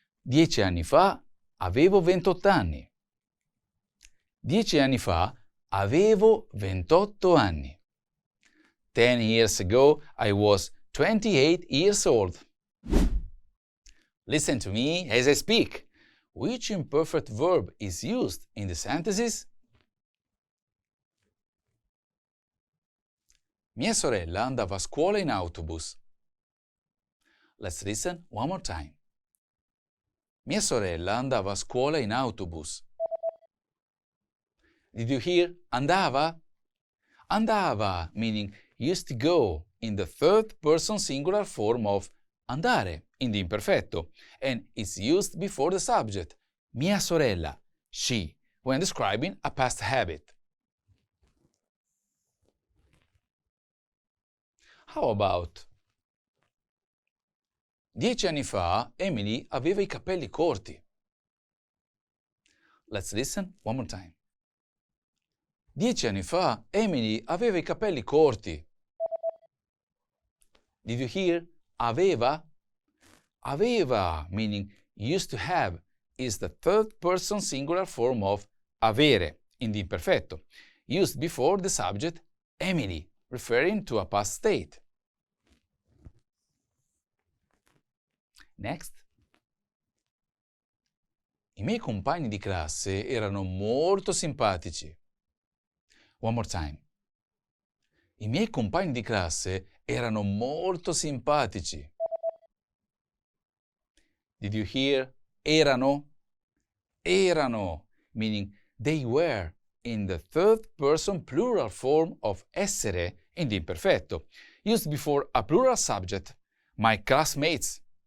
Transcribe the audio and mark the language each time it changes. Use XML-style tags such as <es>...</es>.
<it>10 anni fa avevo 28 anni. 10 anni fa avevo 28 anni.</it> <en>10 years ago I was 28 years old. Listen to me as I speak. Which imperfect verb is used in the sentences?</en> <it>Mia sorella andava a scuola in autobus.</it> <en>Let's listen one more time.</en> <it>Mia sorella andava a scuola in autobus.</it> <en>Did you hear andava? Andava, meaning used to go, in the third person singular form of andare in the imperfetto, and it's used before the subject,</en> <it>mia sorella,</it> <en>she, when describing a past habit. How about</en> <it>10 anni fa Emily aveva i capelli corti.</it> <en>Let's listen one more time.</en> <it>10 anni fa Emily aveva i capelli corti.</it> <en>Did you hear aveva? Aveva, meaning used to have, is the third person singular form of avere in the imperfetto, used before the subject Emily, referring to a past state. Next.</en> <it>I miei compagni di classe erano molto simpatici.</it> <en>One more time.</en> <it>I miei compagni di classe erano molto simpatici.</it> <en>Did you hear erano? Erano, meaning they were, in the third person plural form of essere in the imperfetto, used before a plural subject, my classmates.</en>